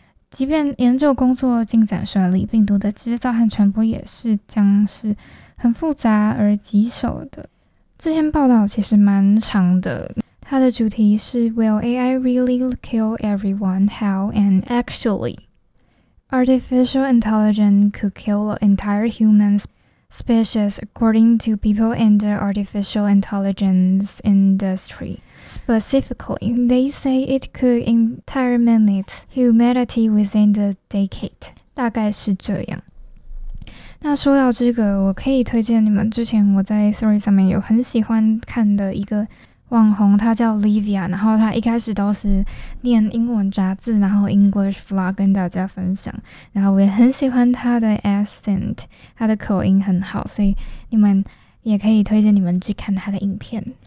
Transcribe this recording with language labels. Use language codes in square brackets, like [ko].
[zh] 即便研究工作进展顺利，病毒的制造和传播也是将是很复杂而棘手的。这篇报道其实蛮长的，它的主题是 [en] Will AI really kill everyone? How and actually? Artificial intelligence could kill the entire human species according to people in the artificial intelligence industry. Specifically, they say it could exterminate humanity within the decade. [zh] 大概是这样。那说到这个，我可以推荐你们之前我在 Story 上面有很喜欢看的一个网红，他叫 Livia， 然后他一开始都是念英文杂志，然后 English Vlog 跟大家分享，然后我也很喜欢他的 accent， 他的口音很好，所以你们也可以推荐你们去看他的影片。